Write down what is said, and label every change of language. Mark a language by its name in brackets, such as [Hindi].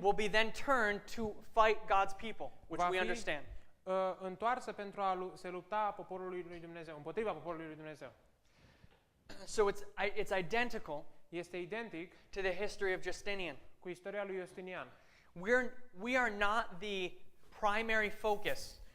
[English] will be then turned to fight God's people, which [Romanian] va [English] we [Romanian] fi [English] understand. [Romanian] întoarsă pentru a se lupta poporului lui Dumnezeu, împotriva poporului lui Dumnezeu. [English] So it's identical [Romanian] Este identic [English] to the history of Justinian. [Romanian] cu istoria lui Justinian. [English] We are not the primary focus.